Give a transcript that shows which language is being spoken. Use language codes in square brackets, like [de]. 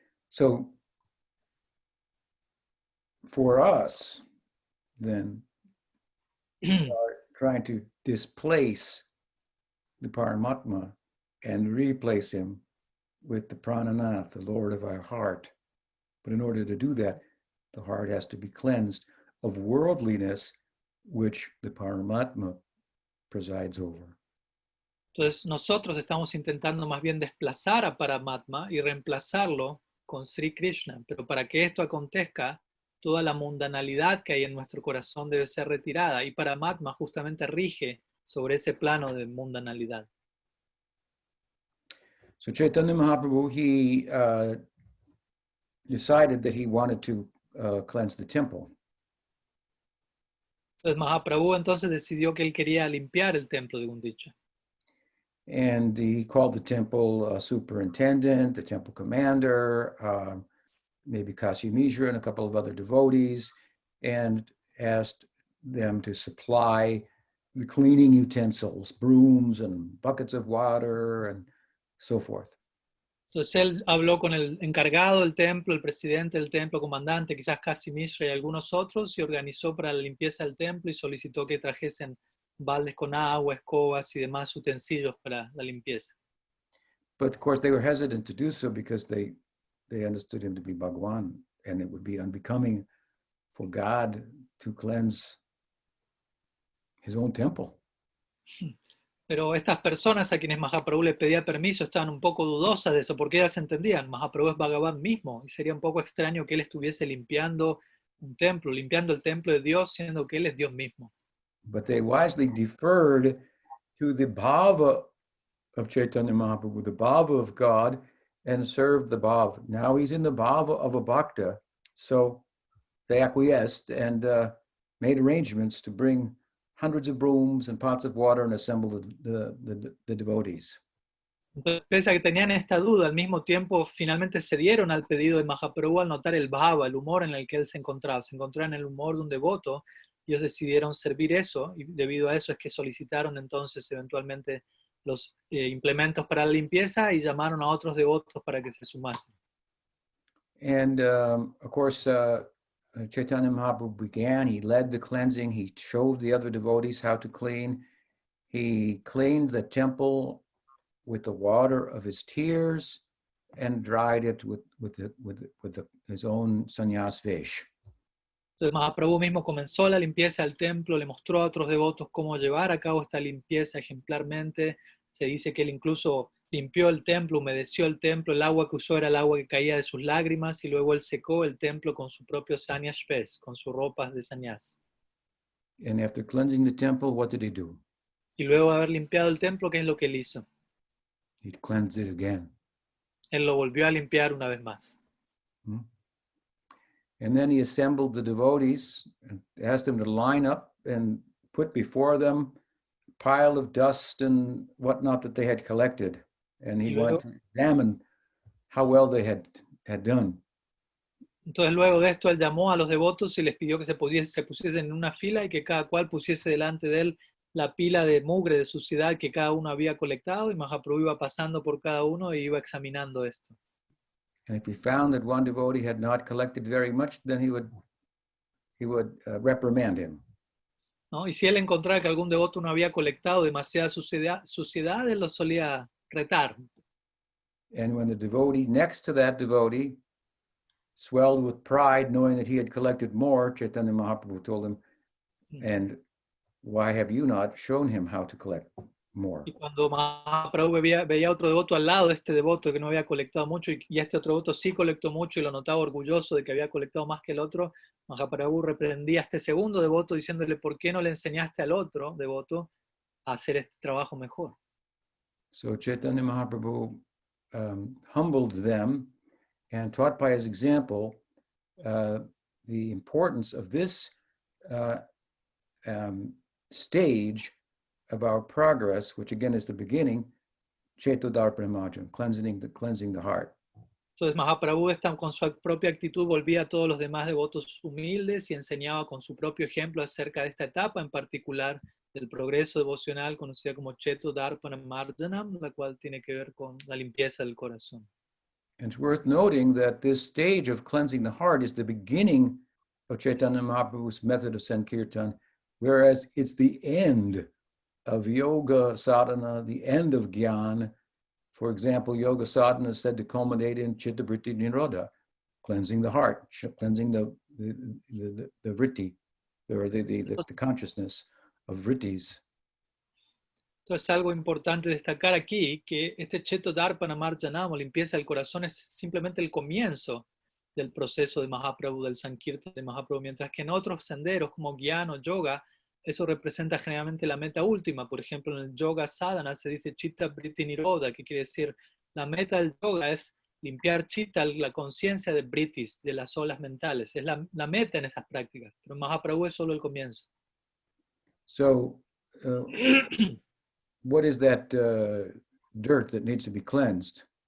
[en] So for us, then, we are trying to displace the Paramatma and replace him with the Prananath, the Lord of our heart. But in order to do that, the heart has to be cleansed of worldliness, which the Paramatma presides over. [es] Entonces nosotros estamos intentando más bien desplazar a Paramatma y reemplazarlo con Sri Krishna, pero para que esto acontezca, toda la mundanalidad que hay en nuestro corazón debe ser retirada y Paramatma justamente rige sobre ese plano de mundanalidad. [en] So Chaitanya Mahaprabhu, he decided that he wanted to cleanse the temple. [es] Entonces Mahaprabhu entonces decidió que él quería limpiar el templo de Gundicha. [en] And he called the temple superintendent, the temple commander, maybe Kashi Mishra and a couple of other devotees, and asked them to supply the cleaning utensils, brooms and buckets of water and so forth. [es] Entonces él habló con el encargado del templo, el presidente del templo, comandante, quizás Kasi Mishra y algunos otros, y organizó para la limpieza del templo y solicitó que trajesen baldes con agua, escobas y demás utensilios para la limpieza. [en] But of course they were hesitant to do so because they understood him to be Bhagwan, and it would be unbecoming for God to cleanse his own temple. [es] Pero estas personas a quienes Mahaprabhu le pedía permiso estaban un poco dudosas de eso, porque ellas entendían, Mahaprabhu es Bhagavan mismo, y sería un poco extraño que él estuviese limpiando un templo, limpiando el templo de Dios, siendo que él es Dios mismo. [en] But they wisely deferred to the bhava of Chaitanya Mahaprabhu, the bhava of God, and served the bhava. Now he's in the bhava of a bhakta, so they acquiesced and made arrangements to bring hundreds of brooms and pots of water and assemble the devotees. [es] Entonces, pese a que tenían esta duda, al mismo tiempo finalmente cedieron al pedido de Mahaprabhu al notar el bhava, el humor en el que él se encontraba. Se encontraba en el humor de un devoto, y ellos decidieron servir eso, y debido a eso es que solicitaron entonces eventualmente los implementos para la limpieza y llamaron a otros devotos para que se sumasen. [en] And of course, Chaitanya Mahaprabhu began, he led the cleansing, he showed the other devotees how to clean. He cleaned the temple with the water of his tears and dried it with his own sannyas vesh. [es] Entonces Mahaprabhu mismo comenzó la limpieza del templo, le mostró a otros devotos cómo llevar a cabo esta limpieza ejemplarmente. Se dice que él incluso limpió el templo, humedeció el templo, el agua que usó era el agua que caía de sus lágrimas, y luego él secó el templo con su propio sannyas vesh, con sus ropas de sannyas. [en] And after cleansing the temple, what did he do? [es] Y luego de haber limpiado el templo, ¿qué es lo que él hizo? [en] He cleansed it again. [es] Él lo volvió a limpiar una vez más. [en] And then he assembled the devotees and asked them to line up and put before them a pile of dust and whatnot that they had collected. And he wanted to examine how well they had done. [es] Entonces luego de esto él llamó a los devotos y les pidió que se pusiesen en una fila y que cada cual pusiese delante de él la pila de mugre, de suciedad que cada uno había colectado, y Mahaprabhu iba pasando por cada uno e iba examinando esto. [en] And if he found that one devotee had not collected very much, then he would reprimand him. [es] ¿No? Y si él encontraba que algún devoto no había colectado demasiada suciedad, él lo solía retar. [en] And when the devotee next to that devotee swelled with pride, knowing that he had collected more, Chaitanya Mahaprabhu told him, and why have you not shown him how to collect more? [es] Y cuando Mahaprabhu veía otro devoto al lado de este devoto que no había colectado mucho, y este otro devoto sí colectó mucho y lo notaba orgulloso de que había colectado más que el otro, Mahaprabhu reprendía a este segundo devoto diciéndole: ¿por qué no le enseñaste al otro devoto a hacer este trabajo mejor? [en] So Chaitanya Mahaprabhu humbled them and taught by his example the importance of this stage of our progress, which again is the beginning, Chetodarpanamajam, cleansing the heart. [es] Entonces Mahaprabhu con su propia actitud volvía a todos los demás devotos humildes y enseñaba con su propio ejemplo acerca de esta etapa en particular del progreso devocional conocida como Chetodarpanamajam, la cual tiene que ver con la limpieza del corazón. [en] And it's worth noting that this stage of cleansing the heart is the beginning of Chaitanya Mahaprabhu's method of Sankirtan, whereas it's the end of yoga sadhana, the end of Gyan. For example, yoga sadhana is said to culminate in Chitta Vritti Nirodha, cleansing the heart, cleansing the vritti, or the consciousness of vrittis. [es] Entonces, algo importante destacar aquí, que este Cheto Darpana Marjanam, o limpieza del corazón, es simplemente el comienzo del proceso de Mahaprabhu, del Sankirtan de Mahaprabhu, mientras que en otros senderos como Gyan o Yoga, eso representa generalmente la meta última. Por ejemplo, en el Yoga Sadhana se dice Chitta Vritti Nirodha, que quiere decir la meta del yoga es limpiar Chitta, la conciencia de Vrittis, de las olas mentales. Es la meta en estas prácticas, pero Mahaprabhu es solo el comienzo. [en] So, what is that dirt that needs to be cleansed?